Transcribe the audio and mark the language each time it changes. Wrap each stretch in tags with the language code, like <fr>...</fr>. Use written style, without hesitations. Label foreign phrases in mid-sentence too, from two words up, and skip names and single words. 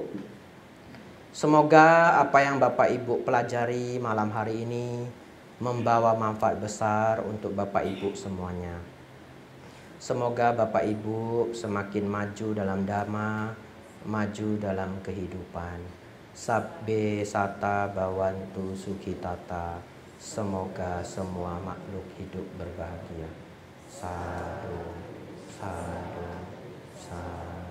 <id>Semoga apa yang Bapak Ibu pelajari malam hari ini membawa manfaat besar untuk Bapak Ibu semuanya. Semoga Bapak Ibu semakin maju dalam dhamma, maju dalam kehidupan.</id> <pi>Sabbe sata bawantu sukitata.</pi> <id>Semoga semua makhluk hidup berbahagia.</id> <pi>Sadu, sadu, sadu.</pi>